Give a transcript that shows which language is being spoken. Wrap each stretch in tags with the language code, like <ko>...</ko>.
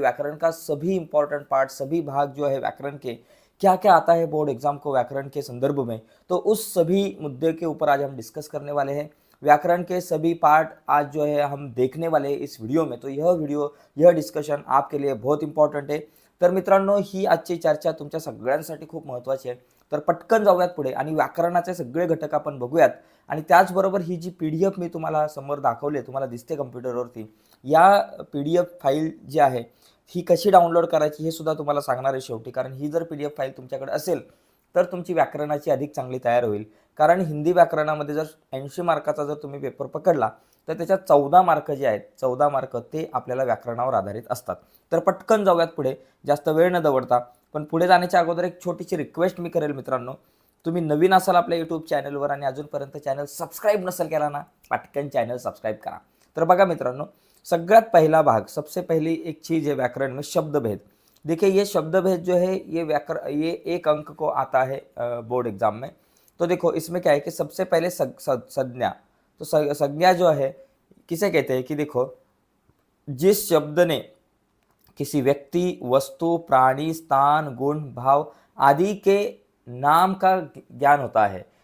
<hi>व्याकरण का सभी इंपॉर्टेंट पार्ट, सभी भाग जो है व्याकरण के, क्या क्या आता है बोर्ड एग्जाम को व्याकरण के संदर्भ में, तो उस सभी मुद्दे के ऊपर आज हम डिस्कस करने वाले हैं। व्याकरण के सभी पार्ट आज जो है हम देखने वाले हैं इस व्हिडिओ में। तो यह डिस्कशन आपके लिए बहुत इंपॉर्टंट</hi> <mr>आहे। तर मित्रांनो, ही आजची चर्चा तुमच्या सगळ्यांसाठी खूप महत्त्वाची आहे। तर पटकन जाऊयात पुढे आणि व्याकरणाचे सगळे घटक आपण बघूयात। आणि त्याचबरोबर ही जी PDF मी तुम्हाला समोर दाखवली, तुम्हाला दिसते कम्प्युटरवरती, या PDF फाईल जी आहे ही कशी डाउनलोड करायची हे सुद्धा तुम्हाला सांगणार आहे शेवटी। कारण ही जर PDF फाईल तुमच्याकडे असेल तर तुमची व्याकरणाची अधिक चांगली तयार होईल। कारण हिंदी व्याकरणामध्ये जर 80 मार्काचा जर तुम्ही पेपर पकडला तर त्याच्यात 14 मार्क जे आहेत, 14 मार्क ते आपल्याला व्याकरणावर आधारित असतात। तर पटकन जाऊयात पुढे, जास्त वेळ न दवडता। पण पुढे जाण्याच्या अगोदर एक छोटीशी रिक्वेस्ट मी करेल मित्रांनो, तुम्ही नवीन असाल आपल्या यूट्यूब चॅनलवर आणि अजूनपर्यंत चॅनल सबस्क्राईब नसेल केला ना, पटकन चॅनल सबस्क्राईब करा। तर बघा मित्रांनो, सगळ्यात पहिला भाग,</mr> <hi>सबसे पहली एक चीज़ है व्याकरण में, शब्द भेद। देखिए ये शब्द भेद जो है ये 1 अंक को आता है बोर्ड एग्जाम में। तो देखो इसमें क्या है कि सबसे पहले संज्ञा। तो संज्ञा जो है किसे कहते हैं कि देखो, जिस शब्द ने किसी व्यक्ति, वस्तु, प्राणी, स्थान, गुण, भाव आदि के नाम का ज्ञान होता है।</hi>